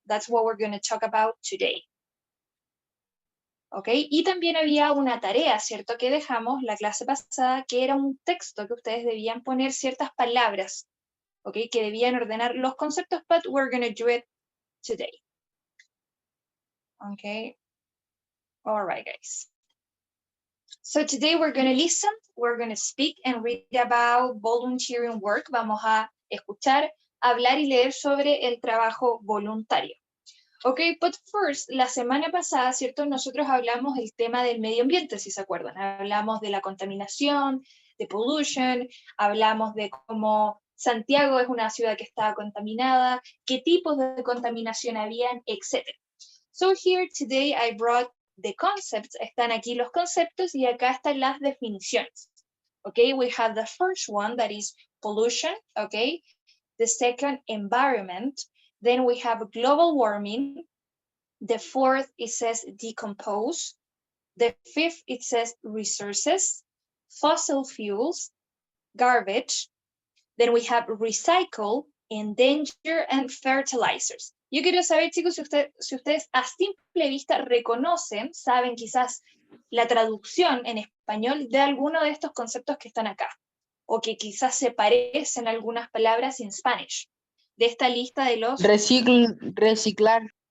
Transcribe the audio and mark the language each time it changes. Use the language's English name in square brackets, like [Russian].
[English] That's what we're going to talk about today. ¿Ok? [Spanish] Y también había una tarea, ¿cierto? Que dejamos la clase pasada, que era un texto que ustedes debían poner ciertas palabras, ¿ok? Que debían ordenar los conceptos, [English] but we're going to do it today. Okay. All right, guys. So today we're going to listen, we're going to speak and read about volunteering work. [Spanish] Vamos a escuchar, hablar y leer sobre el trabajo voluntario. [English] Ok, but first, [Spanish] la semana pasada, ¿cierto? Nosotros hablamos del tema del medio ambiente, si se acuerdan. Hablamos de la contaminación, de pollution, hablamos de cómo Santiago es una ciudad que estaba contaminada, qué tipos de contaminación habían, etc. [English] So here today I brought the concepts. [Spanish] Están aquí los conceptos y acá están las definiciones. [English] Okay, we have the first one that is pollution, okay? The second, environment. Then we have global warming. The fourth, it says decompose. The fifth, it says resources, fossil fuels, garbage. Then we have recycle, endanger, and fertilizers. [Spanish] Yo quiero saber, chicos, si ustedes a simple vista reconocen, saben quizás la traducción en español de alguno de estos conceptos que están acá, o que quizás se parecen algunas palabras en Spanish, de esta lista de los... Reciclar.